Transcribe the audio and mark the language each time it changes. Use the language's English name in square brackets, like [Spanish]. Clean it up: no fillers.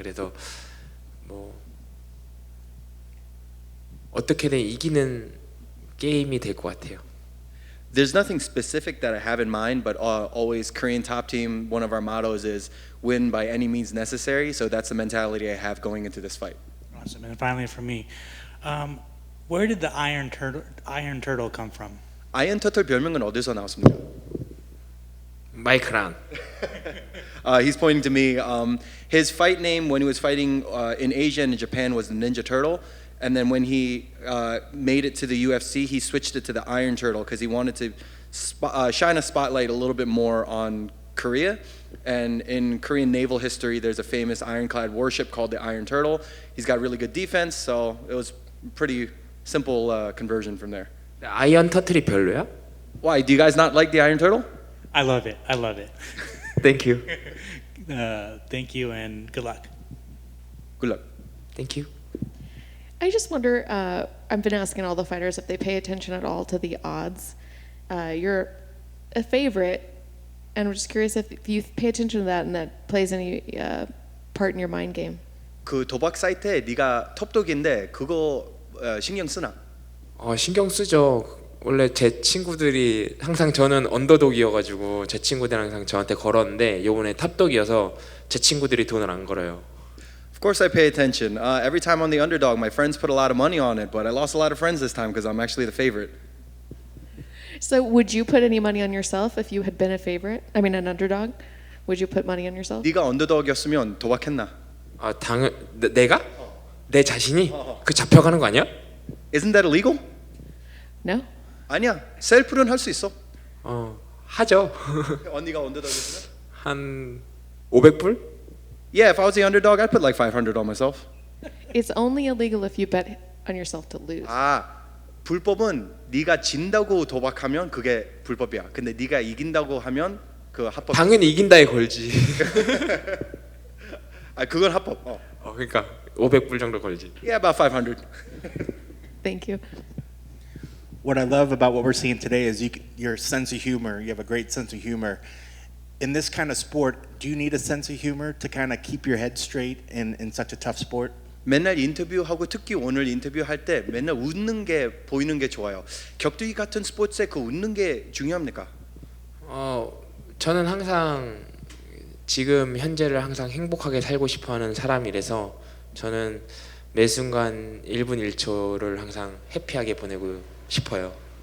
[Korean] 그래서 뭐 어떻게든 이기는 게임이 될 것 같아요. [English] There's nothing specific that I have in mind, but always Korean top team, one of our mottos is win by any means necessary. So that's the mentality I have going into this fight. Awesome. And finally for me, where did the Iron Turtle come from? [Korean] 아이언 터틀 별명은 어디서 나왔습니까? 마이크란. [English] He's pointing to me. His fight name when he was fighting in Asia and in Japan was the Ninja Turtle. And then when he made it to the UFC, he switched it to the Iron Turtle because he wanted to shine a spotlight a little bit more on Korea. And in Korean naval history, there's a famous ironclad warship called the Iron Turtle. He's got really good defense, so it was pretty simple conversion from there. [Korean] 아이언 터틀이 별로야? [English] Why? Do you guys not like the Iron Turtle? I love it. I love it. Thank you. Thank you and good luck. Good luck. Thank you. I just wonder, I've been asking all the fighters if they pay attention at all to the odds. You're a favorite, and I'm just curious if you pay attention to that and that plays any part in your mind game. [Korean] 그 도박 사이트에 네가 톱독인데 그거 신경 쓰나? 신경 쓰죠. 원래 제 친구들이 항상 저는 언더독이어가지고 제 친구들이 항상 저한테 걸었는데 요번에 탑독이어서 제 친구들이 돈을 안 걸어요. [English] Of course I pay attention. Every time on the underdog, my friends put a lot of money on it, but I lost a lot of friends this time because I'm actually the favorite. So would you put any money on yourself if you had been a favorite? I mean, an underdog? Would you put money on yourself? [Korean] 네가 언더독이었으면 도박했나? 내가? 내 자신이 그 잡혀가는 거 아니야? [English] Isn't that illegal? No? [Korean] 아니야. 셀프는 할 수 있어. 하죠. 언니가 언더독이었으면? 한 500불? [English] Yeah, if I was the underdog, I'd put like 500 on myself. It's only illegal if you bet on yourself to lose. [Korean] 아, 불법은 네가 진다고 도박하면 그게 불법이야. 근데 네가 이긴다고 하면 그 합법. 당연히 이긴다에 걸지. 아, 그건 합법. 그러니까 500불 정도 걸지. [English] Yeah, about 500. Thank you. What I love about what we're seeing today is your sense of humor. You have a great sense of humor. In this kind of sport, do you need a sense of humor to kind of keep your head straight in such a tough sport? [Korean] 맨날 인터뷰하고 특히 오늘 인터뷰할 때 맨날 웃는 게 보이는 게 좋아요. 격투기 같은 스포츠에 그 웃는 게 중요합니까? 저는 항상 지금 현재를 항상 행복하게 살고 싶어하는 사람이라서 저는 매 순간 1분 1초를 항상 해피하게 보내고 싶어요.